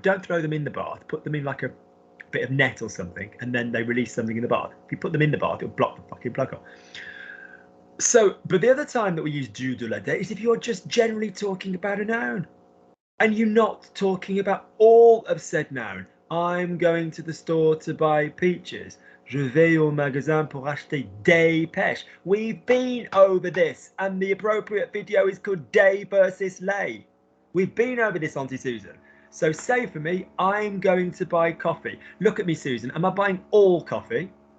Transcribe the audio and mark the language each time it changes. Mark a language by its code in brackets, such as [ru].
[en] Don't throw them in the bath, put them in like a bit of net or something, and then they release something in the bath. If you put them in the bath, it'll block the fucking plug off. So, but the other time that we use do de la day is if you're just generally talking about a noun and you're not talking about all of said noun. I'm going to the store to buy peaches. [fr] Je vais au magasin pour acheter des pêches. [en] We've been over this, and the appropriate video is called Day versus Lay. We've been over this, Auntie Susan. So say for me, I'm going to buy coffee. Look at me, Susan. Am I buying all coffee?